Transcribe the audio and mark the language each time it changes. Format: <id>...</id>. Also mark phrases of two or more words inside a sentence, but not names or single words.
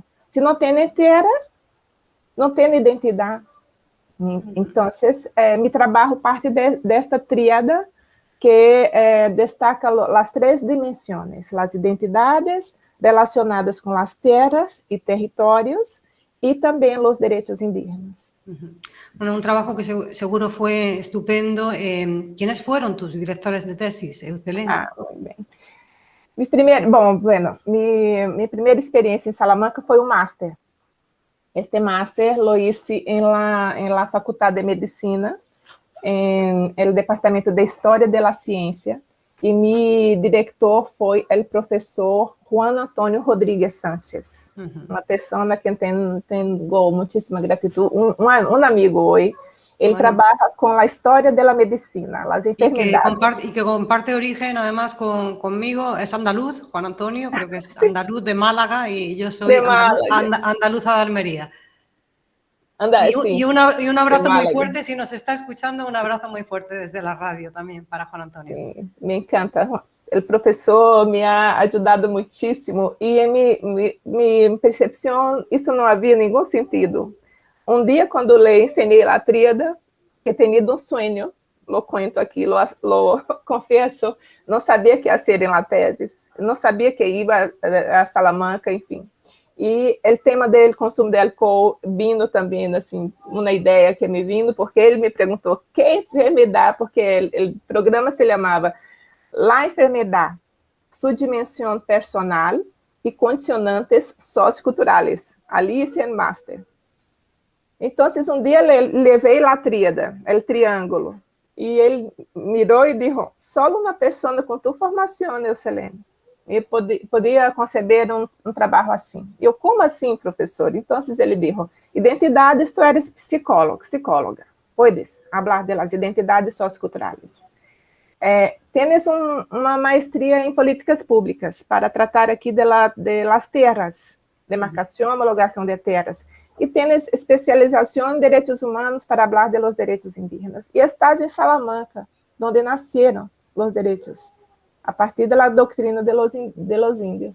<pt>Se não tem terra, não tem identidade. Então, meu trabalho parte desta tríada que destaca as três dimensões, as identidades relacionadas com as terras e territórios e também os direitos indígenas.</pt> <es>Bueno, un trabajo que seguro fue estupendo. ¿Quiénes fueron tus directores de tesis, Eucelén? Muy bien. Mi primera experiencia en Salamanca fue un máster. Este máster lo hice en la Facultad de Medicina, en el Departamento de Historia de la Ciencia, y mi director</es> <pt>foi o professor Juan Antônio Rodrigues Sánchez, uma pessoa que tenho muitíssima gratidão, um amigo hoje. Ele trabalha com a história da medicina, as enfermedades.</pt> <es>Y que comparte origen, además, conmigo, es andaluz, Juan Antonio, creo que es andaluz de Málaga, y yo soy andaluza de Almería. Y un abrazo muy fuerte, si nos está escuchando, un abrazo muy fuerte desde la radio también para Juan Antonio. Sí, me encanta.</es> <pt>O professor me ha ajudado muitíssimo e em minha percepção isso não havia nenhum sentido. Um dia, quando le ensinei a tríada, que tinha um sonho,</pt> <es>lo cuento</es> <pt>aqui, lo confesso, não sabia que ia ser em</pt> <es>la tesis,</es> <pt>não sabia que ia a Salamanca, enfim. E o tema do consumo de álcool vindo também, assim, uma ideia que me vindo, porque ele me perguntou que enfermidade, porque o programa se chamava La Enfermedad, Su Dimensión Personal e Condicionantes Socioculturales.</pt> <es>Ali hice el máster.</es> <pt>Então, um dia levei a tríada, o triângulo, e ele mirou e disse: só uma pessoa com tua formação, Eucelén, e podia conceber um trabalho assim. Eu, como assim, professor? Então, ele disse:</pt> <es>identidades, tu eres psicóloga. Puedes falar das identidades socioculturales.</es> <pt>Tienes uma maestria em políticas públicas para tratar aqui de las terras, demarcação, homologação de terras. E tienes especialização em direitos humanos para falar de los direitos indígenas. E estás em Salamanca, onde nasceram os direitos, a partir da doutrina de los índios.</pt>